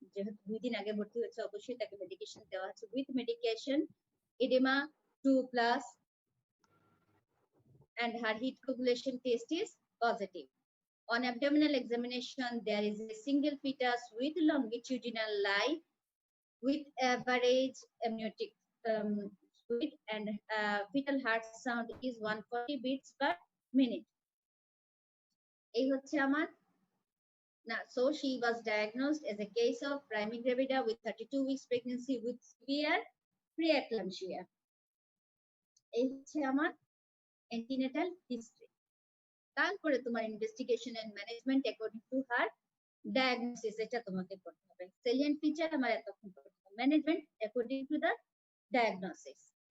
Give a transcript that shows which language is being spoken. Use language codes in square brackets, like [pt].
[bn] যেহেতু 2 দিন আগে ভর্তি হয়েছে অবশ্যই তাকে মেডিকেশন দেওয়া আছে, [en] with medication, edema 2+, and her heat coagulation test is positive. On abdominal examination there is a single fetus with longitudinal lie with average amniotic fluid, and fetal heart sound is 140 beats per minute. [bn] এই হচ্ছে আমার না। [en] So she was diagnosed as a case of primigravida with 32 weeks pregnancy with severe preeclampsia. [bn] এই হচ্ছে আমার antenatal history. তারপরে তোমার investigation and management according to her diagnosis, এটা তোমাকে করতে হবে। সেলিয়েন্ট ফিচার আমার এতক্ষণ করতে হবে, management according to the diagnosis.